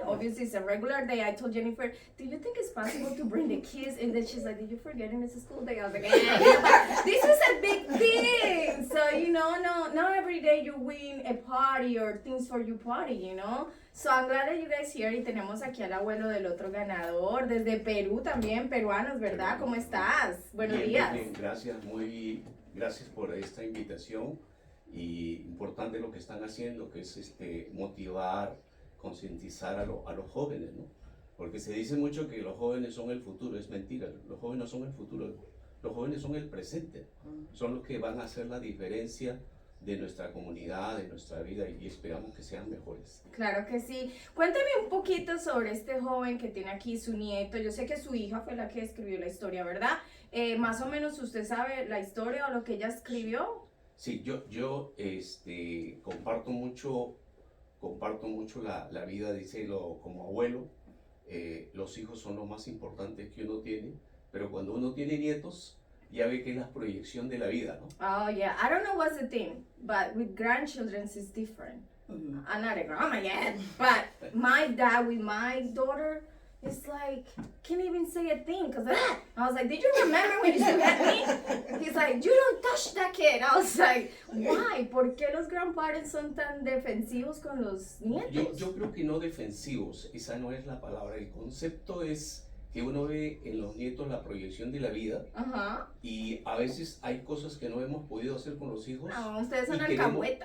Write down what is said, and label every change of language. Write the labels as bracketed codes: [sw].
[en] Obviously, it's a regular day. I told Jennifer, do you think it's possible to bring the kids? And then she's like, did you forget it? It's a school day. I was like, yeah, but this is a big thing. So, you know, not every day you win a party or things for you party, you know. So I'm glad that you guys here. [es] Y tenemos aquí al abuelo del otro ganador, desde Perú también, peruanos, ¿verdad? ¿Cómo estás? Buenos días. Bien, gracias por esta invitación y importante lo que están haciendo, que es motivar, concientizar a los jóvenes, ¿no? Porque se dice mucho que los jóvenes son el futuro, es mentira, los jóvenes no son el futuro, los jóvenes son el presente, son los que van a hacer la diferencia de nuestra comunidad, de nuestra vida, y esperamos que sean mejores. Claro que sí. Cuéntame un poquito sobre este joven que tiene aquí su nieto. Yo sé que su hija fue la que escribió la historia, ¿verdad? Más o menos usted sabe la historia o lo que ella escribió. Sí, yo comparto mucho la vida, como abuelo. Los hijos son lo más importante que uno tiene, pero cuando uno tiene nietos, ya ve que es la proyección de la vida, ¿no? [en] Oh, yeah. I don't know what's the thing, but with grandchildren it's different. I'm not a grandma yet, but my dad with my daughter, it's like, can't even say a thing, because I was like, did you remember when you used to hit me? He's like, you don't touch that kid. I was like, why? [es] ¿Por qué los grandparents son tan defensivos con los nietos? Yo creo que no defensivos, esa no es la palabra. El concepto es que uno ve en los nietos la proyección de la vida, y a veces hay cosas que no hemos podido hacer con los hijos. No, ustedes son alcahuetas.